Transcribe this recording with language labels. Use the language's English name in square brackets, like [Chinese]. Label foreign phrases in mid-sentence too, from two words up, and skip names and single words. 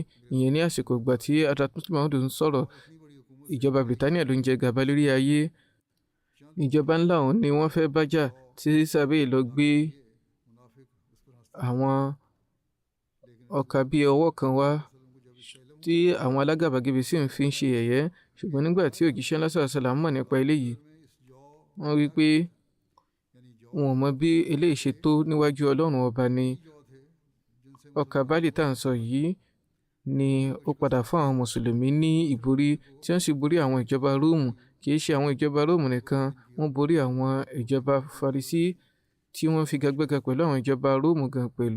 [Yoruba] Ìyẹn ní àsìkò ìgbà tí Hazrat Muslim Maud ń sọ̀rọ̀. Ìjọba Britania ló ń jẹ gàba lórí ayé. Ìjọba ńlá ọ̀hún ni wọ́n fẹ́ bájà tí sàbẹ̀ lọ gbé àwọn ọkà bíi ọwọ́ kan wá tí àwọn alágàbàgebè sì ń fi ṣe ẹ̀yẹ. Ṣùgbọ́n nígbà tí òjíṣẹ́ ńlá [Arabic] صلى الله عليه وسلم [Yoruba] mọ̀ nípa eléyìí, wọ́n wí pé wọn ò mọ bí eléyìí ṣe tó níwájú Ọlọ́run ọba ni. Ọkà báàlì tá à ń sọ yìí ni ó padà fún àwọn mùsùlùmí ní ìborí tí wọ́n sì borí àwọn ìjọba Róòmù. Kì í ṣe àwọn ìjọba Róòmù nìkan, wọ́n borí àwọn ìjọba Farisí tí wọ́n figagbága pẹ̀lú àwọn ìjọba Róòmù gan pẹ̀lú.